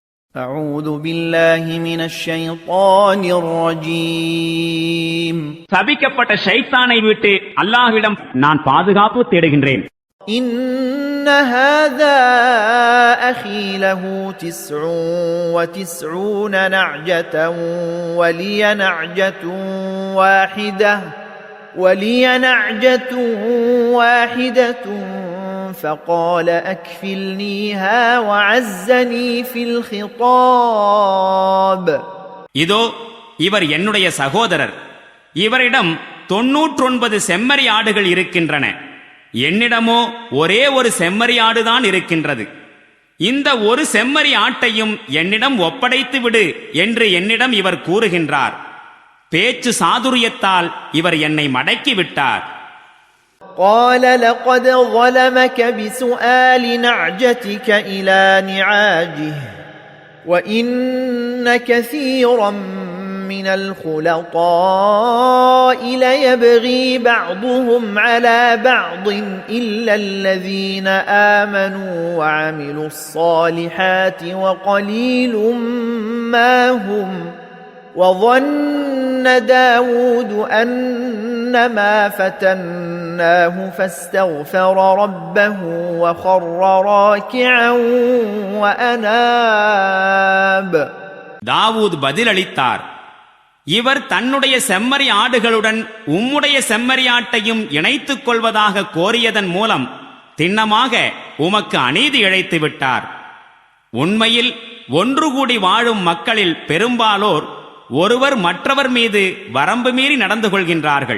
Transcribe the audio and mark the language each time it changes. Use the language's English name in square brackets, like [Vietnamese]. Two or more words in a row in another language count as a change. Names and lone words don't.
[Arabic] أعوذ بالله من الشيطان الرجيم [Tamil] சபிக்கப்பட்ட ஷைத்தானை விட்டு அல்லாஹ்விடம் நான் பாதுகாப்பு தேடுகின்றேன். [Arabic] إن هذا أخي له 99 نعجة ولي نعجة واحدة فقال أكفلنيها وعزني في الخطاب. [Tamil] இதோ இவர் என்னுடைய சகோதரர். இவரிடம் 99 செம்மறி ஆடுகள் இருக்கின்றன. என்னிடமோ ஒரே ஒரு செம்மறி ஆடுதான் இருக்கின்றது. இந்த ஒரு செம்மறி ஆட்டையும் என்னிடம் ஒப்படைத்து விடு என்று என்னிடம் இவர் கூறுகின்றார். பேச்சு சாதுரியத்தால் இவர் என்னை மடக்கி விட்டார். [Arabic] قال لقد ظلمك بسؤال نعجتك إلى نعاجه وإن كثيرا من الخلطاء ليبغي بعضهم على بعض إلا الذين آمنوا وعملوا الصالحات وقليل ما هم وظن داود أنما فتناه فاستغفر ربه وخر راكعا وأناب. [Tamil] தாவூத் பதிலளித்தார், இவர் தன்னுடைய செம்மறி ஆடுகளுடன் உம்முடைய செம்மறி ஆட்டையும் இணைத்துக் கொள்வதாக கோரியதன் மூலம் திண்ணமாக உமக்கு அநீதி இழைத்து விட்டார். உண்மையில் ஒன்று கூடி வாழும் மக்களில் பெரும்பாலோர் ஒருவர் மற்றவர் மீது வரம்பு மீறி நடந்து கொள்கின்றார்கள்.